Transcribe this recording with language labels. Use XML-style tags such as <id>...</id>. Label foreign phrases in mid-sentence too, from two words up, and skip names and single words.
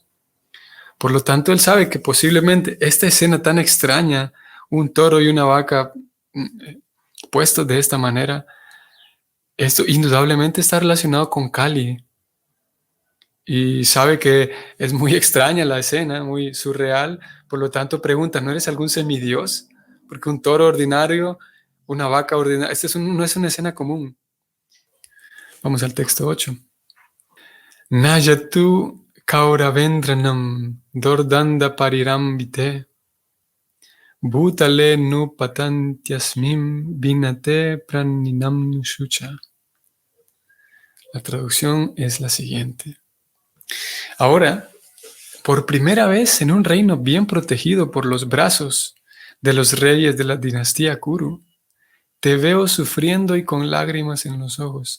<es>Por lo tanto, él sabe que posiblemente esta escena tan extraña, un toro y una vaca puestos de esta manera, esto indudablemente está relacionado con Kali. Y sabe que es muy extraña la escena, muy surreal. Por lo tanto, pregunta, ¿no eres algún semidios? Porque un toro ordinario, una vaca ordinaria, no es una escena común. Vamos al texto 8.</es> <sa>न जातु कौरवेन्द्राणां दोर्दण्डपरिरम्भिते भूतले नुपतन्त्यस्मिन् विना ते प्राणिनां शुचः.</sa> <es>La traducción es la siguiente. Ahora, por primera vez en un reino bien protegido por los brazos de los reyes de la dinastía Kuru, te veo sufriendo y con lágrimas en los ojos.</es>